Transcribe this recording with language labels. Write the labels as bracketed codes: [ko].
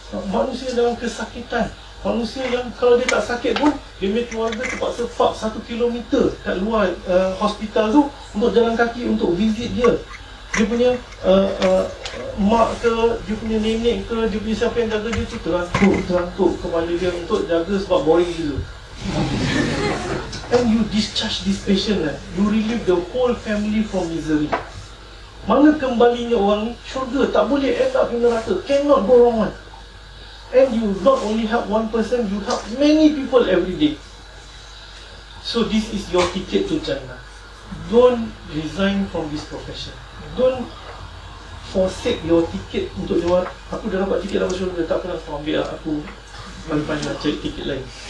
[ms] Manusia dalam kesakitan. Manusia yang kalau dia tak sakit pun, dia punya keluarga terpaksa [en] park 1 kilometer [ms] kat luar hospital tu untuk jalan kaki untuk visit dia. Dia punya mak ke, dia punya nenek ke, dia punya siapa yang jaga dia tu terantuk kepala dia untuk jaga sebab boring gila. [en] And you discharge this patient, you relieve the whole family from misery. [ms] Mana kembalinya orang ni? Syurga. Tak boleh [en] end up in [ms] neraka. [en] Cannot go wrong one. And you not only help one person, you help many people every day. So this is your ticket to Jannah. Don't resign from this profession. Don't forsake your ticket [ms] untuk jawab, aku dah dapat tiket dapat syurga, tak pernah kau ambil lah, aku pandai-pandai cari tiket lain.